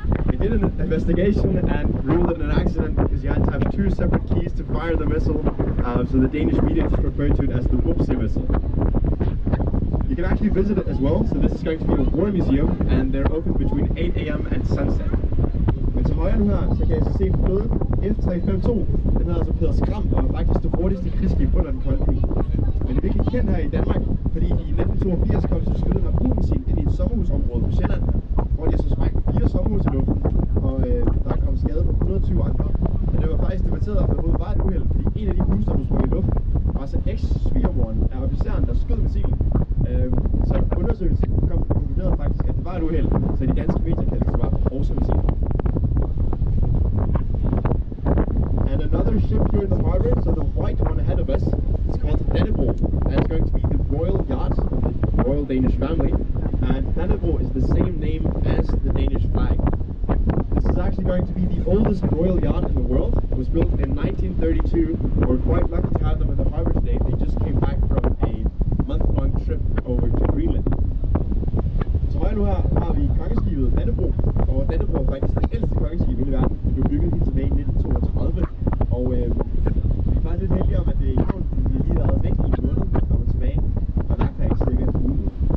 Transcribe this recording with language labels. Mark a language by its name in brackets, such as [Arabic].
[English] They did an investigation and ruled it an accident because you had to have 2 separate keys to fire the missile, so the Danish media just referred to it as the Whoopsie missile. You can actually visit it as well, so this is going to be a war museum, and they're open between 8 AM and sunset. [Danish] Men til højre nu her, så kan jeg så se flåden F-352. Den hedder altså Peder Skram, og er faktisk det hurtigste krigsskib under den kolde krig. Men det er virkelig kendt her i Danmark, fordi i 1982 kom så skød en harpunmissil ind i et sommerhusområde på Sjælland, hvor de så sprang 4 sommerhus i luften, og der kom skade på 120 andre. Og det var faktisk debatteret, at det var et uheld, fordi en af de huse, der blev sprunget i luften, var så eks-svigermoren af officeren, der skød missilen. Så undersøgelsen konkluderede faktisk, at det var et uheld, så de danske medier kaldte det bare også missil. [English] And another ship here in the harbor, so the white one ahead of us, it's called Dannebro, and it's going to be the royal yacht of the royal Danish family. And Dannebro is the same name as the Danish flag. This is actually going to be the oldest royal yacht in the world. It was built in 1932. We're quite lucky to have them in the harbor today. They just came back from a month-long trip over to Greenland. [Danish] Så højre nu her har vi kongeskibet Dannebro, og Dannebro er faktisk det ældste kongeskib i hele verden. Det blev bygget helt tilbage i 1932, og vi er faktisk lidt heldige om, at det er i havn, vi har lige været væk i en måned, og kommer tilbage, og der kan jeg cirka en uge.